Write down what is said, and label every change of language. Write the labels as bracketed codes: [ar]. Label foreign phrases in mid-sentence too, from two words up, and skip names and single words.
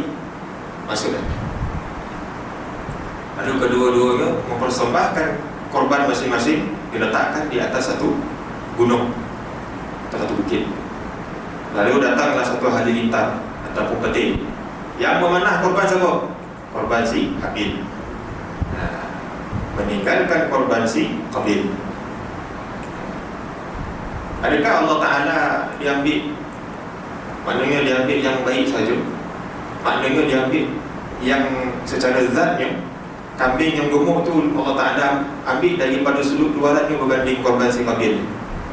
[ms] Maksudnya lalu kedua-duanya mempersembahkan korban masing-masing, diletakkan di atas satu gunung atau satu bukit. Lalu datanglah satu halilintar ataupun peti yang memanah korban siapa? Korban si Habil. Meninggalkan korban si Qabil. Adakah Allah Ta'ala diambil? Maknanya diambil yang baik saja? Maknanya diambil yang secara zatnya, kambing yang gemuk tu Allah Ta'ala ambil daripada sudut luarannya berbanding korban si Qabil?